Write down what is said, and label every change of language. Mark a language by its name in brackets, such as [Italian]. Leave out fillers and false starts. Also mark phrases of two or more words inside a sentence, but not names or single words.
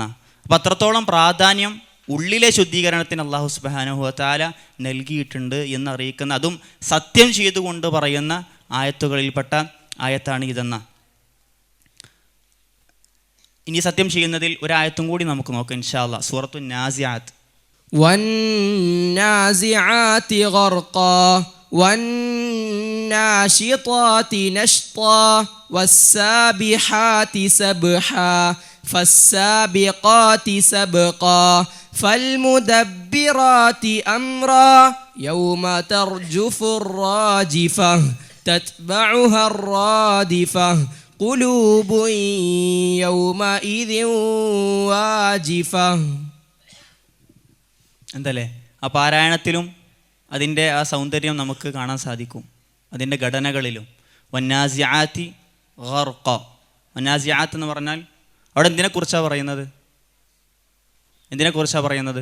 [Malayalam] അപ്പം അത്രത്തോളം പ്രാധാന്യം ഉള്ളിലെ ശുദ്ധീകരണത്തിന് അല്ലാഹു [Arabic] سبحانه وتعالى [Malayalam] നൽകിയിട്ടുണ്ട് എന്നറിയിക്കുന്ന, അതും സത്യം ചെയ്തുകൊണ്ട് പറയുന്ന ആയത്തുകളിൽപ്പെട്ട ആയത്താണ് ഇതെന്ന. ഇനി സത്യം ചെയ്യുന്നതിൽ ഒരായത്തും കൂടി നമുക്ക് നോക്കാം [Arabic] إن شاء الله. [Malayalam] സൂറത്തു നാസിആത്ത്. [Arabic] والنازعات غرقا والناشطات نشطا والسابحات سبحا فالسابقات سبقا فالمدبرات أمرا يوم ترجف الراجفة تتبعها الرادفة قلوب يومئذ واجفة. [Malayalam] എന്തല്ലേ ആ പാരായണത്തിലും അതിൻ്റെ ആ സൗന്ദര്യം നമുക്ക് കാണാൻ സാധിക്കും, അതിൻ്റെ ഘടനകളിലും. [Arabic] والنازعات غرقا, [Malayalam] വന്നാസിയാത്ത് എന്ന് പറഞ്ഞാൽ അവിടെ എന്തിനെക്കുറിച്ചാണ് പറയുന്നത്? എന്തിനെക്കുറിച്ചാണ് പറയുന്നത്?